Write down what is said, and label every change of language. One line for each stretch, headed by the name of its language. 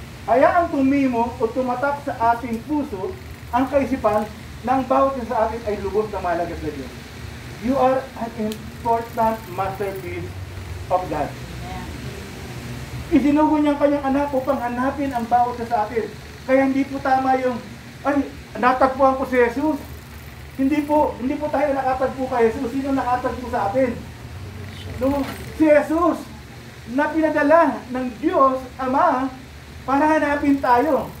Filipino: Hayaang tumimo o tumatak sa ating puso ang kaisipan ng bawat isa sa atin ay lubos na mahalaga sa Diyos.
English: You are an important masterpiece of God.
Filipino: Isinugo niya ang kanyang anak upang hanapin ang bawat isa sa atin. Kaya hindi po tama yung, ay, natagpuan ko si Jesus. Hindi po tayo nakatagpo kay Jesus. Sino nakatagpo sa atin? No, si Jesus na pinadala ng Diyos Ama para hanapin tayo.